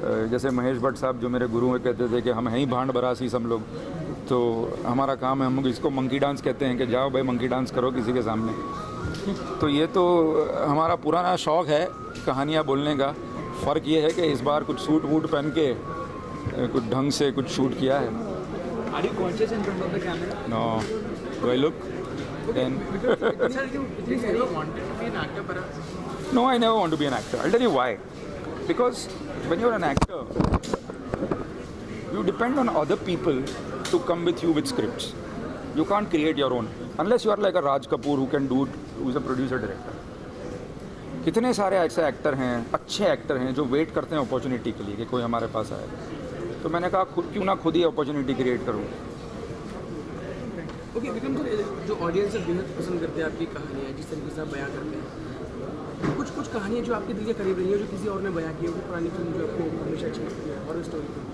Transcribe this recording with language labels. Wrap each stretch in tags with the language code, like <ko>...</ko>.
<hi>जैसे महेश भट्ट साहब जो मेरे गुरु हैं कहते थे कि हम हैं ही भांड बरासी सब लोग। तो हमारा काम है, हम इसको मंकी डांस कहते हैं कि जाओ भाई मंकी डांस करो किसी के सामने। तो ये तो हमारा पुराना शौक़ है कहानियाँ बोलने का। फ़र्क ये है कि इस बार कुछ सूट वूट पहन के कुछ ढंग से कुछ शूट किया है।</hi> <en>Are you conscious in front of the camera? No. Do I look? Then. Sir, you never wanted to be an actor, perhaps? No, I never want to be an actor. I'll tell you why. Because when you're an actor, you depend on other people to come with you with scripts. You can't create your own. Unless you are like a Raj Kapoor who can do it, who is a producer director.</en> <hi>कितने सारे ऐसे actor हैं, अच्छे actor हैं जो wait करते हैं opportunity के लिए कि कोई हमारे पास आए। तो मैंने कहा क्यों ना खुद ही अपॉर्चुनिटी क्रिएट करूँ। ओके विक्रम सर, जो ऑडियंस है बेहद पसंद करते हैं आपकी कहानियाँ, जिस तरीके से आप बयां करते हैं, कुछ कहानियाँ जो आपके दिल के करीब रही है, जो किसी और ने बयां की है, वो पुरानी फिल्म जो आपको हमेशा अच्छी लगती है, हॉरर स्टोरी।</hi>